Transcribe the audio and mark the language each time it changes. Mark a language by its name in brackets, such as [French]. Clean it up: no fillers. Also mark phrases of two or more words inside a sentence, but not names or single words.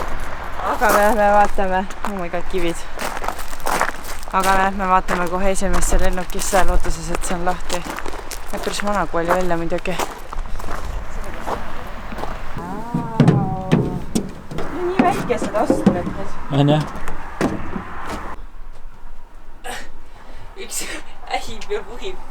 [Estonian] Aga me lähme vaatame, [English] oh my god, [Estonian] kivid. Aga me lähme vaatame kohe esimesse lennukisse lootuses, et see on lahti. Päris vanakooli välja muidugi. Nii väikesed astmed. On jah? Üks ähib ja puhib.